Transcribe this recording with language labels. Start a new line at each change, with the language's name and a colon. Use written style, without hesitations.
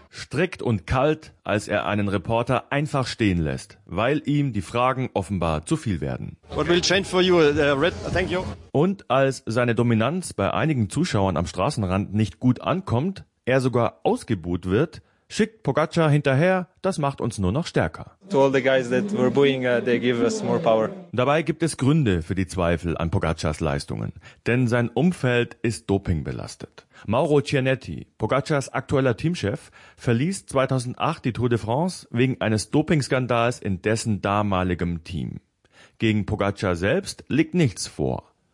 German: Strikt und kalt, als er einen Reporter einfach stehen lässt, weil ihm die Fragen offenbar zu viel werden.
English: What will change for you, Red? Thank you.
German: Und als seine Dominanz bei einigen Zuschauern am Straßenrand nicht gut ankommt, er sogar ausgebuht wird, schickt Pogacar hinterher, das macht uns nur noch stärker.
English: To all the guys that were booing, they give us more power.
German: Dabei gibt es Gründe für die Zweifel an Pogacars Leistungen, denn sein Umfeld ist dopingbelastet. Mauro Cianetti, Pogacars aktueller Teamchef, verließ 2008 die Tour de France wegen eines Dopingskandals in dessen damaligem Team. Gegen Pogacar selbst liegt nichts vor.